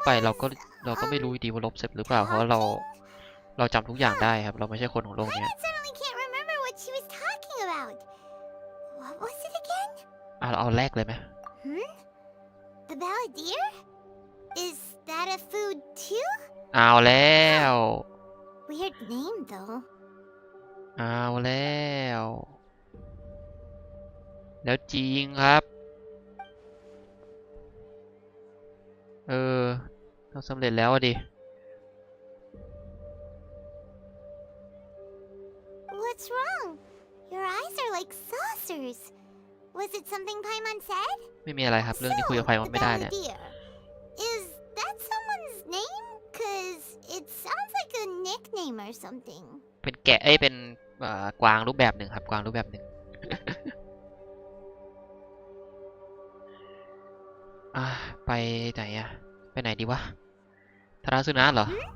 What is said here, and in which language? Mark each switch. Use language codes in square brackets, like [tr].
[th] ไปเราก็ไม่รู้ดีว่าลบเสร็จหรือเปล่า เพราะว่าเราจำทุกอย่างได้ครับ เราไม่ใช่คนของโลกนี้ [en] Paimon suddenly can't remember what she was talking about. What was it again? [th] เอาแรกเลยไหม [en] The balladeer? Is that a food too? [th] เอาแล้ว [en] Weird name though. [th] เอาแล้ว แล้วจริงครับ เราสำเร็จแล้วดิ [en] What's wrong? Your eyes are like saucers. Was it something Paimon said? [th] ไม่มีอะไรครับ เรื่องนี้คุยกับไพมอน [en] the [th] ไม่ได้เนี่ย [en] balladeer. Is that someone's name? Cause it sounds like a nickname or something. [th] เป็นแกะเป็นกวางรูปแบบหนึ่งครับ กวางรูปแบบหนึ่ง ไปไหนอะไปไหนดีวะทาราซึนะเหรอ